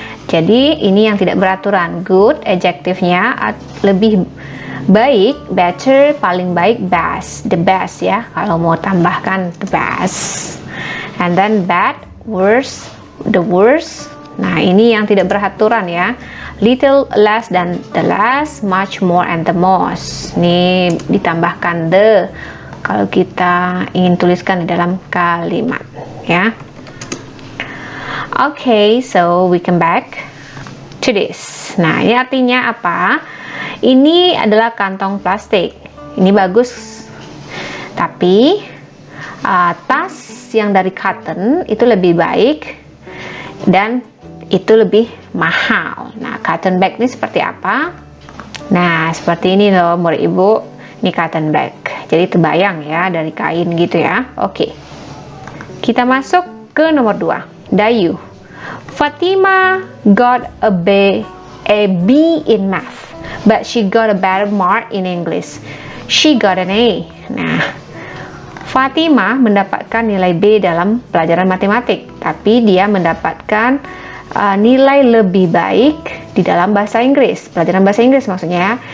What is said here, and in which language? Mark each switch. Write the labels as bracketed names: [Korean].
[Indonesian] Jadi ini yang tidak beraturan. Good, adjektifnya lebih baik, better, paling baik, best, the best ya. Kalau mau tambahkan the best. [English] And then bad, worse, the worst. [Indonesian] Nah, ini yang tidak beraturan ya. [English] Little, less, dan the less, much more, and the most. [Indonesian] Ini ditambahkan the kalau kita ingin tuliskan di dalam kalimat ya. [English] Okay, so we come back to this. [Indonesian] Nah, ini artinya apa? Ini adalah kantong plastik. Ini bagus. Tapi tas yang dari cotton itu lebih baik dan itu lebih mahal. Nah, cotton bag ini seperti apa? Nah, seperti ini loh murid ibu. Ini cotton bag. Jadi terbayang ya, dari kain gitu ya. Oke. Kita masuk ke nomor 2. Dayu. [English] Fatima got a B in math, but she got a better mark in English. She got an A. [Indonesian] Nah, Fatima mendapatkan nilai B dalam pelajaran matematik, tapi dia mendapatkan nilai lebih baik di dalam bahasa Inggris, pelajaran bahasa Inggris maksudnya ya.